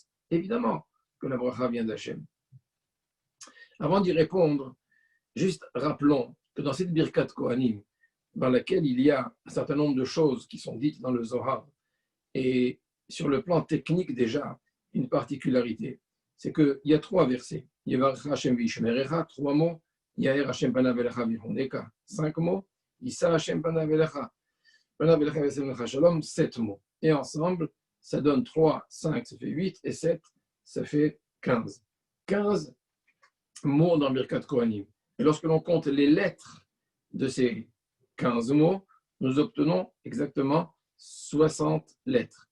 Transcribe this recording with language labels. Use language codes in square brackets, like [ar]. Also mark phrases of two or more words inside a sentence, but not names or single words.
[fr] Évidemment que la bracha vient d'Hachem. Avant d'y répondre, juste rappelons que dans cette [he] ברכת כהנים, [fr] dans laquelle il y a un certain nombre de choses qui sont dites dans le Zohar, et sur le plan technique déjà, une particularité, c'est qu'il y a 3 versets. [he] יברך השם וישמרך, 3 mots. יאר השם פניו אליך ויחנך, 5 mots. ישא השם פניו אליך וישם לך שלום, 7 mots. [fr] Et ensemble, ça donne 3, 5, ça fait 8, et 7, ça fait 15. 15 mots dans [he] ברכת כהנים. [fr] Et lorsque l'on compte les lettres de ces 15 mots, nous obtenons exactement 60 lettres.